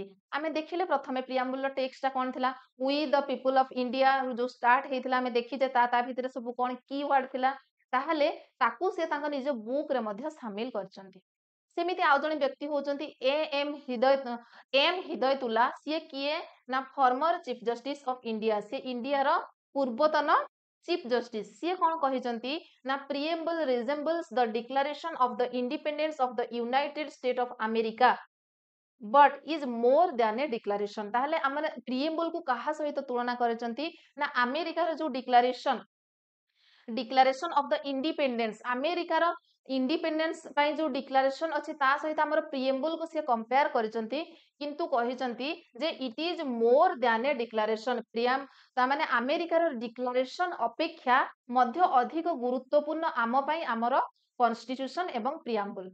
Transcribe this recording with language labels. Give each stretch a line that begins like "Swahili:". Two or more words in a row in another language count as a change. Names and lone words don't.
Odia: ଆମେ ଦେଖିଲେ ପ୍ରଥମେ ପ୍ରିଆମ୍ବୁଲର ଟେକ୍ସଟ ଟା କଣ ଥିଲା
English: we the people of India
Odia: ଯୋଉ ଷ୍ଟାର୍ଟ ହେଇଥିଲା ଆମେ ଦେଖିଛେ ତା ଭିତରେ ସବୁ କଣ
English: key word
Odia: ଥିଲା ତାହେଲେ ତାକୁ ସେ ତାଙ୍କ ନିଜ ବୁକ୍ ରେ ମଧ୍ୟ ସାମିଲ କରିଛନ୍ତି। ସେମିତି ଆଉ ଜଣେ ବ୍ୟକ୍ତି ହଉଛନ୍ତି ଏମ୍ ହିଦୟତୁଲ୍ଲା ସିଏ କିଏ ନା
English: former chief justice of India
Odia: ସେ ଇଣ୍ଡିଆର ପୂର୍ବତନ
English: chief justice.
Odia: ସିଏ କଣ କହିଛନ୍ତି ନା
English: preamble resembles the declaration of the independence of the United States of America but is more than a declaration।
Odia: ତାହେଲେ ଆମର preamble କୁ କାହା ସହିତ ତୁଳନା କରିଛନ୍ତି ନା ଆମେରିକାର ଯୋଉ
English: declaration of the independence
Odia: ଆମେରିକାର ଇଣ୍ଡିପେଣ୍ଡେନ୍ସ ପାଇଁ ଯୋଉ ଡିକ୍ଲାରେସନ ଅଛି ତା ସହିତ ଆମର ପ୍ରିଏମ୍ବୁଲ କୁ ସିଏ କମ୍ପେୟାର କରିଛନ୍ତି କିନ୍ତୁ କହିଛନ୍ତି ଯେ
English: it is more than a declaration
Odia: ତାମାନେ ଆମେରିକାର ଡିକ୍ଲାରେସନ ଅପେକ୍ଷା ମଧ୍ୟ ଅଧିକ ଗୁରୁତ୍ୱପୂର୍ଣ୍ଣ ଆମ ପାଇଁ ଆମର କନଷ୍ଟିଟ୍ୟୁସନ ଏବଂ ପ୍ରିଆମ୍ବୁଲ।